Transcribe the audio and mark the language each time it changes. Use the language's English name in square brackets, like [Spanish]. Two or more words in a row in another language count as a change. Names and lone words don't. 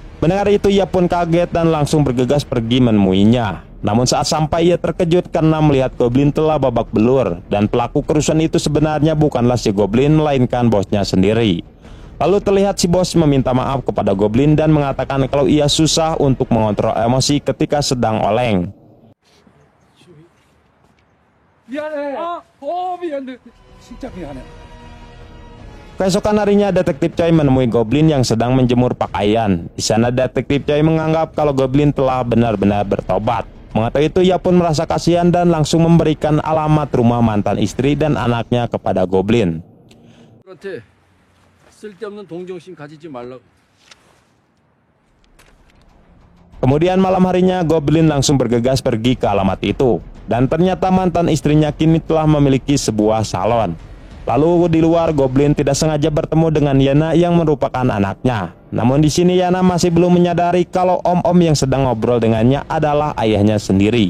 [Indonesian] Mendengar itu, ia pun kaget dan langsung bergegas pergi menemuinya. Namun saat sampai, ia terkejut karena melihat goblin telah babak belur dan pelaku kerusuhan itu sebenarnya bukanlah si goblin melainkan bosnya sendiri. Lalu terlihat si bos meminta maaf kepada goblin dan mengatakan kalau ia susah untuk mengontrol emosi ketika sedang oleng. [Korean] 미안해. 미안해. 진짜 미안해. [Indonesian] Keesokan harinya, detektif Choi menemui goblin yang sedang menjemur pakaian. Di sana detektif Choi menganggap kalau goblin telah benar-benar bertobat. Mengetahui itu, ia pun merasa kasihan dan langsung memberikan alamat rumah mantan istri dan anaknya kepada goblin. [Korean] 그한테 쓸데없는 동정심 가지지 말라고. [Indonesian] Kemudian malam harinya, goblin langsung bergegas pergi ke alamat itu. Dan ternyata mantan istrinya kini telah memiliki sebuah salon. Lalu di luar, goblin tidak sengaja bertemu dengan Yana yang merupakan anaknya. Namun di sini Yana masih belum menyadari kalau om-om yang sedang ngobrol dengannya adalah ayahnya sendiri.